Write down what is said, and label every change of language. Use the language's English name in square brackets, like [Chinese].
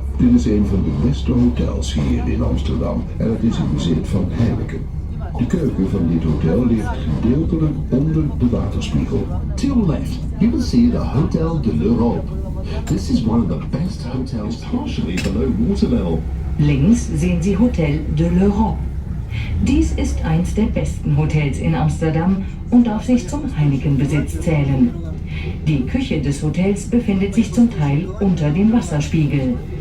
[Dutch] Dit is een van de beste hotels hier in Amsterdam en het is in bezit van Heineken. De keuken van dit hotel ligt gedeeltelijk onder de waterspiegel. [English] To your left, you will see the Hotel de l'Europe. This is one of the best hotels partially below water level. [German] Links sehen Sie Hotel de l'Europe. Dies ist eins der besten Hotels in Amsterdam und darf sich zum Heineken-Besitz zählen. Die Küche des Hotels befindet sich zum Teil unter dem Wasserspiegel.